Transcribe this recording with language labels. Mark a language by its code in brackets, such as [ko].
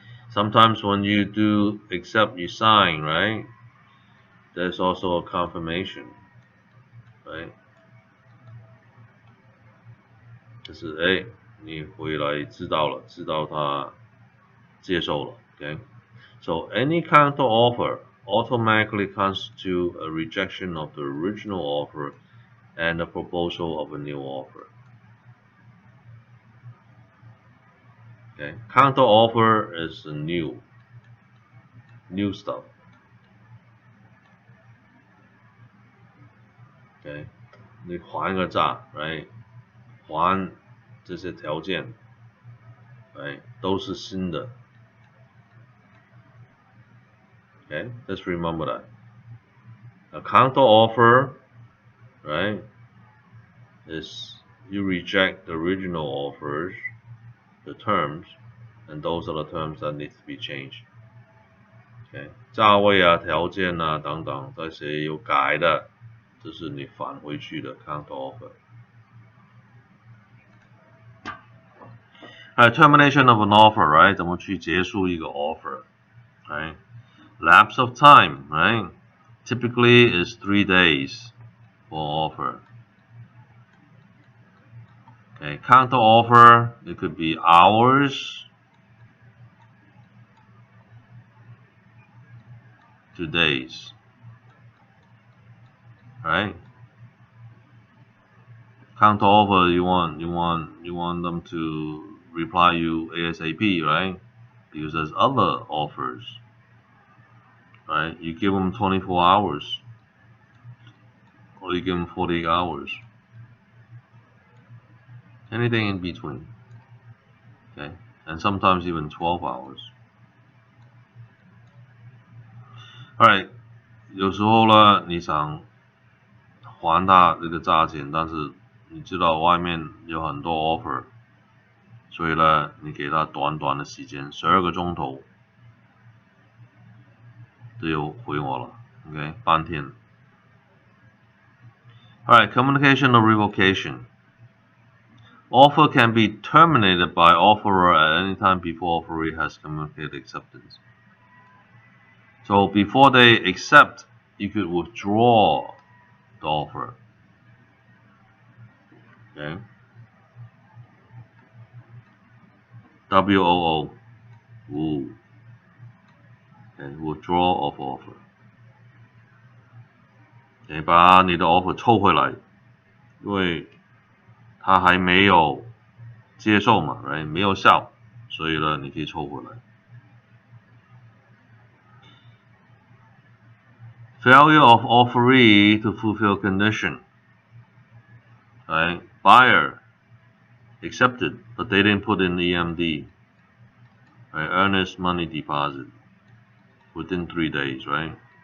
[en] Sometimes when you do accept, you sign, right? There's also a confirmation, right? [zh] 就是你回来知道了，知道他接受了 Okay? [en] So any counter offer automatically constitutes a rejection of the original offer and a proposal of a new offer. Okay? Counter offer is the new stuff. [zh] Okay? 你还个债 right? 还这些条件 right? 都是新的 [en] Okay? Let's remember that. A counter offer, right, is you reject the original offers the terms, and those are the terms that need to be changed. [zh] Okay， 价位啊、条件啊等等这些有改的，这是你返回去的 counter offer。 [en] Termination of an offer, right？ [zh] 怎么去结束一个 [en] offer， right？ Lapse of time, right? Typically is 3 days for offer. Okay, counter offer, it could be hours to days, right? Counter offer, you want them to reply you ASAP, right? Because there's other offers, right? You give them 24 hours, or you give them 48 hours, anything in between, okay? And sometimes even 12 hours. [zh] Alright, 有时候呢，你想还他这个价钱，但是你知道外面有很多 offer， 所以呢，你给他短短的时间，12个钟头就有回我了 ，OK， 半天。 [en] Alright, communication or revocation. Offer can be terminated by offerer at any time before offeree has communicated acceptance. So before they accept, you could withdraw the offer. Okay. WOO. Woo. Okay, withdraw of offer. [zh] 你把你的 offer 抽回来，因为他还没有接受嘛 ，right？没有效，所以呢，你可以抽回来。 [en] Failure of offeree to fulfill condition. Right? Buyer accepted, but they didn't put in EMD. Right? Earnest money deposit within 3 days, right?